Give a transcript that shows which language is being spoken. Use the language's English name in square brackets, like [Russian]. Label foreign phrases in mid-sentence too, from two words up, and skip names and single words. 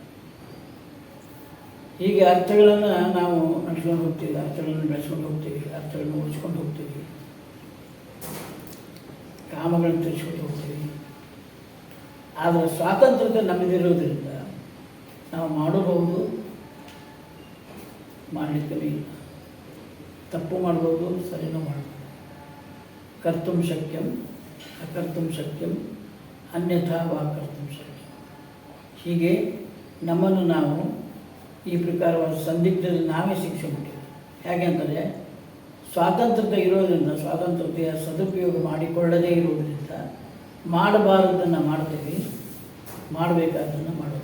[Kannada] ಹೀಗೆ ಅರ್ಥಗಳನ್ನು ನಾವು ನಡೆಸ್ಕೊಂಡು ಹೋಗ್ತೀವಿ, ಅರ್ಥಗಳನ್ನು ಬೆಳೆಸ್ಕೊಂಡು ಹೋಗ್ತೀವಿ, ಅರ್ಥಗಳನ್ನು ಉಳಿಸ್ಕೊಂಡು ಹೋಗ್ತೀವಿ, ಕಾಮಗಳನ್ನು ತಿಳಿಸ್ಕೊಂಡು ಹೋಗ್ತೀವಿ. ಆದರೆ ಸ್ವಾತಂತ್ರ್ಯತೆ ನಮ್ಮದಿರೋದ್ರಿಂದ ನಾವು ಮಾಡಬಹುದು, ಮಾಡಲಿಕ್ಕೆ ಇಲ್ಲ. ತಪ್ಪು ಮಾಡ್ಬೋದು, ಸರಿನೂ ಮಾಡ್ಬೋದು. [Sanskrit] ಕರ್ತುಂ ಶಕ್ಯಂ ಅಕರ್ತುಂ ಶಕ್ಯಂ ಅನ್ಯಥಾ ವಾ ಕರ್ತುಂ ಶಕ್ಯಂ. [Kannada] ಹೀಗೆ ನಮ್ಮನ್ನು ನಾವು ಈ ಪ್ರಕಾರವಾದ ಸಂದಿಗ್ಧದಲ್ಲಿ ನಾವೇ ಶಿಕ್ಷೆಬಿಟ್ಟಿವಿ. ಹೇಗೆ ಅಂತಂದರೆ ಸ್ವಾತಂತ್ರ್ಯತೆ ಇರೋದರಿಂದ, ಸ್ವಾತಂತ್ರ್ಯತೆಯ ಸದುಪಯೋಗ ಮಾಡಿಕೊಳ್ಳದೇ ಇರುವುದರಿಂದ ಮಾಡಬಾರದನ್ನು ಮಾಡ್ತೀವಿ, ಮಾಡಬೇಕಾದನ್ನು ಮಾಡೋದು.